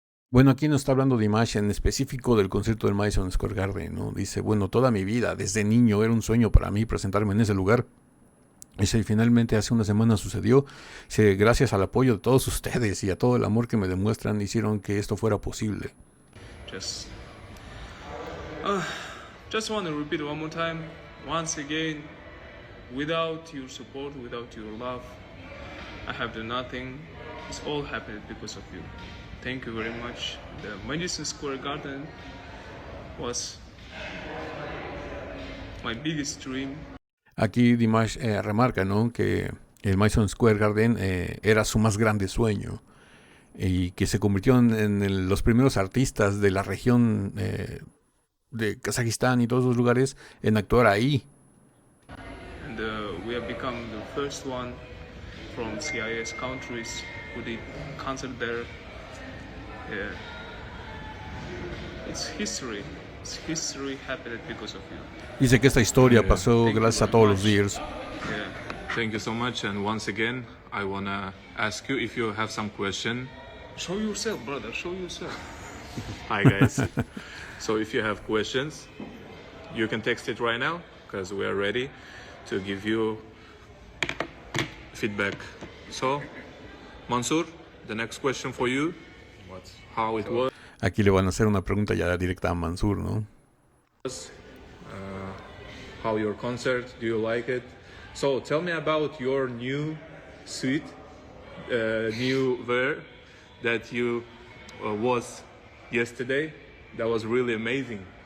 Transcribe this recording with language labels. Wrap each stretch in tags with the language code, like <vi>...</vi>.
<es>Bueno, aquí no está hablando de Dimash en específico del concierto del Madison Square Garden, ¿no? Dice, bueno, toda mi vida, desde niño, era un sueño para mí presentarme en ese lugar. Dice, y finalmente hace una semana sucedió. Dice, gracias al apoyo de todos ustedes y a todo el amor que me demuestran, hicieron que esto fuera posible.</es> <en>Just want to repeat one more time, once again, without your support, without your love, I have done nothing. It's all happened because of you. Thank you very much. The Madison Square Garden was my biggest dream.</en> <es>Aquí Dimash remarca, ¿no?, que el Madison Square Garden era su más grande sueño y que se convirtió en los primeros artistas de la región de Kazajistán y todos los lugares en actuar ahí.</es> <en>And we have become the first one from CIS countries who did concert there. Yeah. It's history. It's history happened because of you.</en> <es>Dice que esta historia pasó gracias a todos los Deers.</es> <en>Yeah. Thank you so much, and once again, I wanna ask you if you have some question. Show yourself, brother. Show yourself. Hi guys. So if you have questions, you can text it right now, because we are ready to give you feedback. So, Mansur, the next question for you. How it was.</en> <es>Aquí le van a hacer una pregunta ya directa a Mansur, ¿no?</es> <en>How your concert, do you like it? So tell me about your new suite, new wear that you was yesterday. That was really amazing.</en>